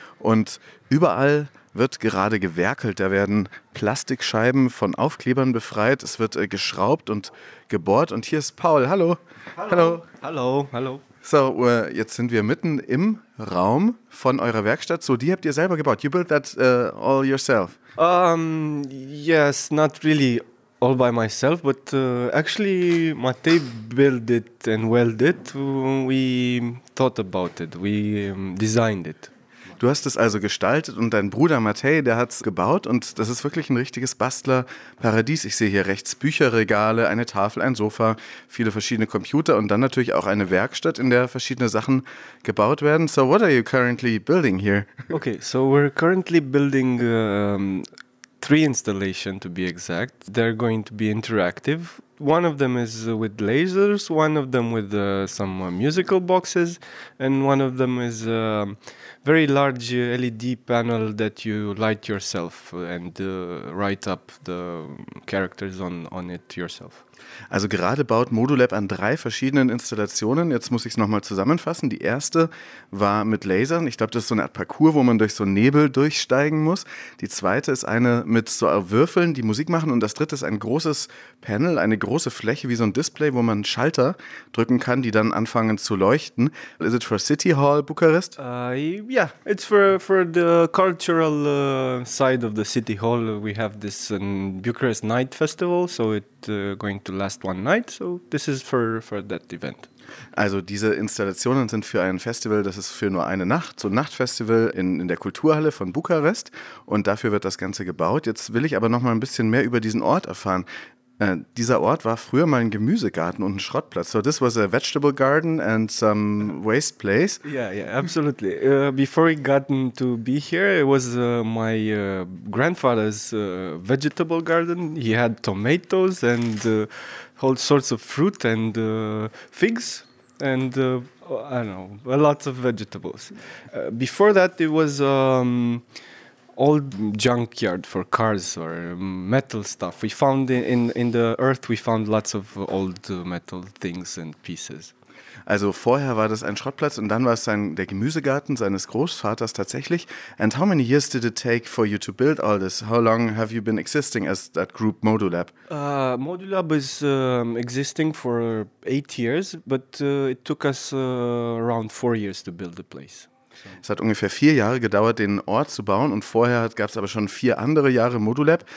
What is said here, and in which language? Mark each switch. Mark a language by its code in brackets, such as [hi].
[de] Und überall wird gerade gewerkelt. Da werden Plastikscheiben von Aufklebern befreit. Es wird geschraubt und gebohrt. Und hier ist Paul. Hallo. Hallo. Hallo. Hallo. So, jetzt sind wir mitten im Raum von eurer Werkstatt. So, die habt ihr selber gebaut. [en] You built that all yourself. Yes, not really all by myself, but actually Matej built it and welded it. We thought about it. We designed it. [de] Du hast es also gestaltet und dein Bruder Matej, der hat es gebaut und das ist wirklich ein richtiges Bastlerparadies. Ich sehe hier rechts Bücherregale, eine Tafel, ein Sofa, viele verschiedene Computer und dann natürlich auch eine Werkstatt, in der verschiedene Sachen gebaut werden. [en] So what are you currently building here? Okay, so we're currently building three installations to be exact. They're going to be interactive. One of them is with lasers, one of them with some musical boxes and one of them is very large LED panel that you light yourself and write up the characters on it yourself. [de] Also gerade baut Modulab an drei verschiedenen Installationen. Jetzt muss ich es nochmal zusammenfassen. Die erste war mit Lasern. Ich glaube, das ist so eine Art Parcours, wo man durch so Nebel durchsteigen muss. Die zweite ist eine mit so Würfeln, die Musik machen. Und das dritte ist ein großes Panel, eine große Fläche wie so ein Display, wo man Schalter drücken kann, die dann anfangen zu leuchten. [en] Is it for City Hall, Bukarest? Yeah, it's for the cultural side of the City Hall. We have this Bukarest Night Festival, so it's going to last one night, so this is for that event. [de] Also diese Installationen sind für ein Festival, das ist für nur eine Nacht, so ein Nachtfestival in der Kulturhalle von Bukarest und dafür wird das Ganze gebaut. Jetzt will ich aber noch mal ein bisschen mehr über diesen Ort erfahren. Dieser Ort war früher mal ein Gemüsegarten und ein Schrottplatz. [en] So this was a vegetable garden and some waste place. Yeah, absolutely. Before I gotten to be here, it was my grandfather's vegetable garden. He had tomatoes and all sorts of fruit and figs and I don't know, lots of vegetables. Before that, it was old junkyard for cars or metal stuff. We found in the earth, we found lots of old metal things and pieces. [de] Also vorher war das ein Schrottplatz und dann war es der Gemüsegarten seines Großvaters tatsächlich. [en] And how many years did it take for you to build all this? How long have you been existing as that group Modulab? Modulab is existing for 8 years, but it took us around 4 years to build the place. [de] Es hat ungefähr 4 Jahre gedauert, den Ort zu bauen, und vorher gab es aber schon 4 andere Jahre Modulab.